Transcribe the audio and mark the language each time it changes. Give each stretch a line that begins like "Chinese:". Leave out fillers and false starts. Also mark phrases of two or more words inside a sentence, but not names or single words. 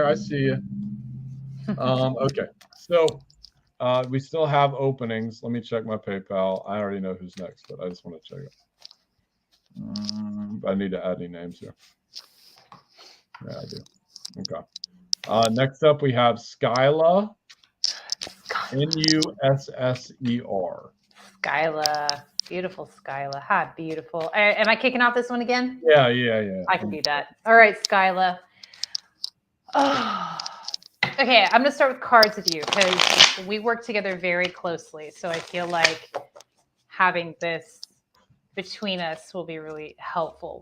English: I see you. Okay. So we still have openings. Let me check my PayPal. I already know who's next, but I just want to check it. I need to add any names here. Yeah, I do. Okay. Next up, we have Skyla. Nusser. Skyla. Beautiful Skyla. Hi, beautiful. Am I kicking off this one again? Yeah. I can do that. All right, Skyla. Oh. Okay, I'm going to start with cards with you because we work together very closely. So I feel like having this between us will be really helpful.